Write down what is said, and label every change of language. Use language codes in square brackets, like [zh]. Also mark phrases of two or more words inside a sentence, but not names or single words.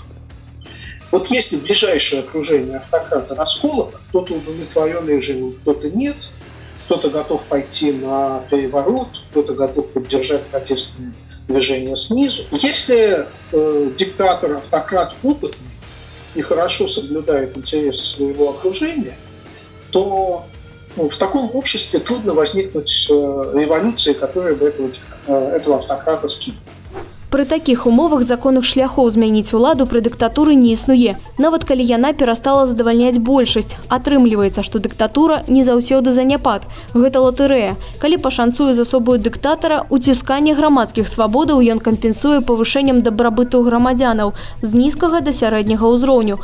[ru] Вот если ближайшее окружение автократа расколото, кто-то удовлетворен режимом, кто-то нет, кто-то готов пойти на переворот, кто-то готов поддержать протестные движения снизу. Если диктатор, автократ опытный и хорошо соблюдает интересы своего окружения, то в таком обществе трудно возникнуть революции, которая бы этого автократа скинула. [be] Пры такіх умовах законных шляхоў змяніць уладу пры дыктатуры не існуе. Нават калі яна перастала задавальняць большасць. Атрымліваецца, што дыктатура не заўсёды заняпад. Гэта латарэя. Калі пашанцуе з асобою дыктатара, уцісканне грамадскіх свабодаў ён кампенсуе павышэннем дабрабыту грамадзянаў з нізкага да сярэдняга ўзроўню.